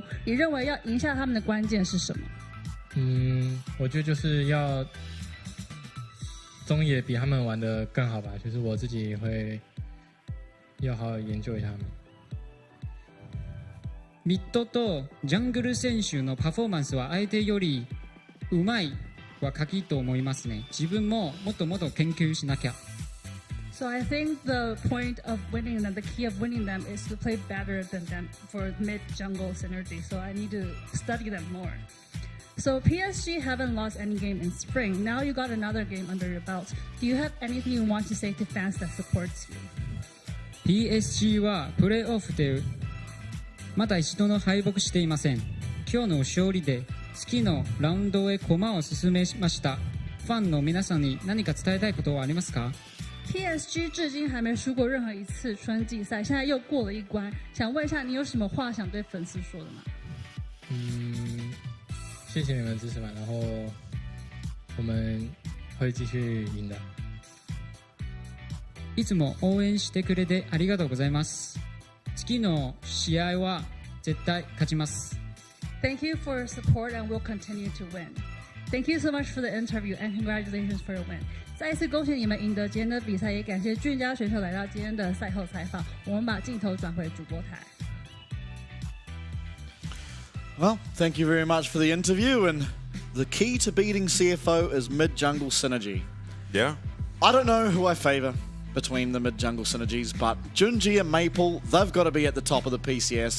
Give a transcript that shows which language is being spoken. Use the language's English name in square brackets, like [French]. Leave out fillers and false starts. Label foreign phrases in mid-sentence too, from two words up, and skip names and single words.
[Chinese] 你认为要赢下他们的关键是什么？我觉得就是要中野比他们玩得更好吧。就是我自己会要好好研究一下他们。 [Japanese] ミッドとジャングル選手のパフォーマンスは相手よりうまいは鍵と思いますね。自分ももっともっと研究しなきゃ。 [English] So I think the point of winning them, the key of winning them, is to play better than them for mid-jungle synergy. So I need to study them more. So PSG haven't lost any game in spring. Now you got another game under your belt. Do you have anything you want to say to fans that supports you? [Japanese] PSG はプレーオフでまだ一度の敗北していません。今日の勝利で次のラウンドへ駒を進めました。ファンの皆さんに何か伝えたいことはありますか？ [Chinese] PSG 至今还没输过任何一次春季赛，现在又过了一关。想问一下，你有什么话想对粉丝说的吗？谢谢你们的支持吧，然后我们会继续赢的。 [Japanese] いつも応援してくれてありがとうございます。次の試合は絶対勝ちます。 [English] Thank you for your support and we'll continue to win. Thank you so much for the interview and congratulations for your win. [Chinese] 再一次恭喜你们赢得今天的比赛，也感谢俊家选手来到今天的赛后采访。我们把镜头转回主播台。 [English] Well, thank you very much for the interview. And the key to beating CFO is mid-jungle synergy. Yeah. I don't know who I favor between the mid-jungle synergies, but Junji and Maple, they've got to be at the top of the PCS.